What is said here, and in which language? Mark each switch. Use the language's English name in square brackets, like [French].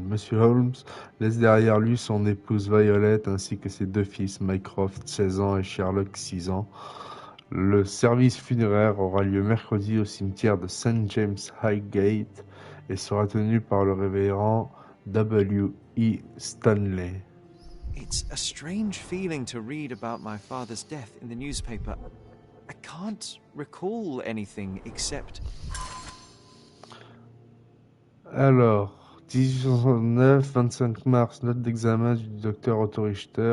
[French] Monsieur Holmes laisse derrière lui son épouse Violet ainsi que ses 2 fils, Mycroft, 16 ans, et Sherlock, 6 ans. Le service funéraire aura lieu mercredi au cimetière de St. James Highgate et sera tenu par le révérend W. E. Stanley. [English] It's a strange feeling to read about my father's death in the newspaper. I can't recall anything except... [French] Alors, 1869, 25 mars, note d'examen du docteur Otto Richter.